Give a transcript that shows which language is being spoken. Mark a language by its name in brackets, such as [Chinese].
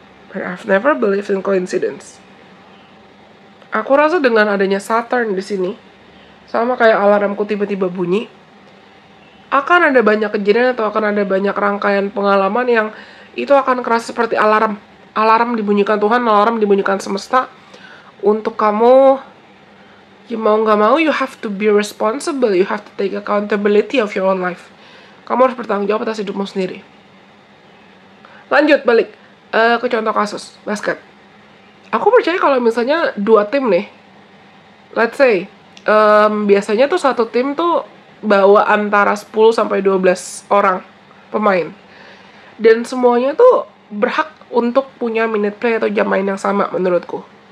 [English] But I've never believed in coincidence. [Indonesian] Aku rasa dengan adanya Saturn di sini, sama kayak alarmku tiba-tiba bunyi, akan ada banyak kejadian atau akan ada banyak rangkaian pengalaman yang itu akan kerasa seperti alarm. Alarm dibunyikan Tuhan, alarm dibunyikan semesta untuk kamu. Ya mau gak mau, [English] you have to be responsible, you have to take accountability of your own life. [Indonesian] Kamu harus bertanggung jawab atas hidupmu sendiri. Lanjut balik ke contoh kasus basket. Aku percaya kalau misalnya dua tim nih, [English] let's say [Indonesian] biasanya tuh satu tim tuh bawa antara 10 sampai 12 orang pemain, dan semuanya tuh berhak untuk punya minute play atau jam main yang sama menurutku.